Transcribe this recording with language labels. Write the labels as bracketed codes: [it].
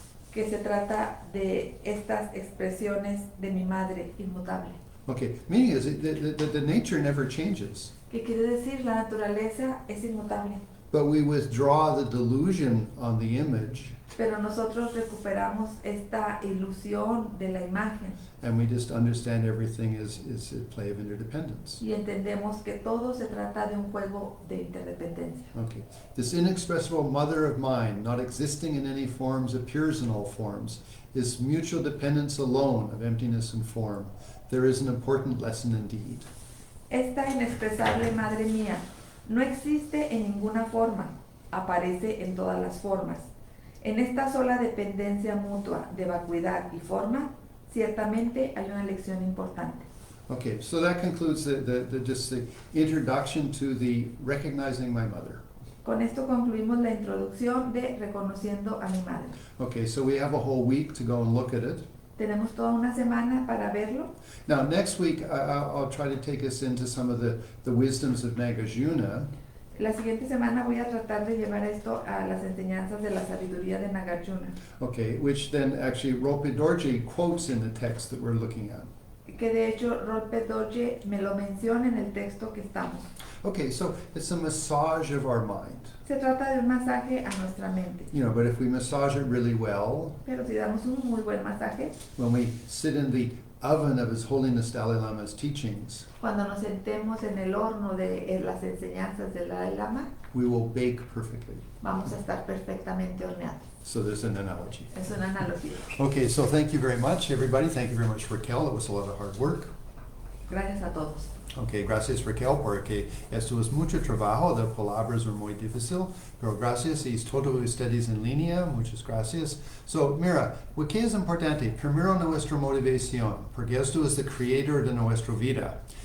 [es] que se trata de estas expresiones de mi madre inmutable. [en] Okay, meaning is the nature never changes, [es] ¿Qué quiere decir? La naturaleza es inmutable, [en] but we withdraw the delusion on the image, [es] pero nosotros recuperamos esta ilusión de la imagen [en] and we just understand everything is a play of interdependence. [es] y entendemos que todo se trata de un juego de interdependencia. [en] Okay, this inexpressible mother of mind, not existing in any forms, appears in all forms, is mutual dependence alone of emptiness and form. There is an important lesson indeed. [es] Esta inexpresable madre mía no existe en ninguna forma, aparece en todas las formas. En esta sola dependencia mutua de vacuidad y forma, ciertamente hay una lección importante. [en] Okay, so that concludes the introduction to the recognizing my mother. [es] Con esto concluimos la introducción de reconociendo a mi madre. [en] Okay, so we have a whole week to go and look at it. [es] Tenemos toda una semana para verlo. [en] Now, next week, I'll try to take us into some of the wisdoms of Nagarjuna. [es] La siguiente semana voy a tratar de llevar esto a las enseñanzas de la sabiduría de Nagarjuna, [en] Okay, which then actually Rolpe Dorje quotes in the text that we're looking at. [es] que de hecho Rolpe Dorje me lo menciona en el texto que estamos. [en] Okay, so it's a massage of our mind. [es] Se trata de un masaje a nuestra mente, [en] You know, but if we massage it really well, [es] pero si damos un muy buen masaje, [en] when we sit in the oven of His Holiness Dalai Lama's teachings, [es] Cuando nos sentemos en el horno de las enseñanzas del Dalai Lama, [en] we will bake perfectly. [es] vamos a estar perfectamente horneados. [en] So there's an analogy. [es] Es una analogía. [en] Okay, so thank you very much, everybody. Thank you very much, Raquel. It was a lot of hard work. [es] Gracias a todos. Okay, gracias, Raquel, porque esto es mucho trabajo, de palabras es muy difícil, pero gracias, y todo ustedes en línea, muchas gracias. So, mira, ¿qué es importante? Primero, nuestra motivación, porque esto es el creador de nuestra vida.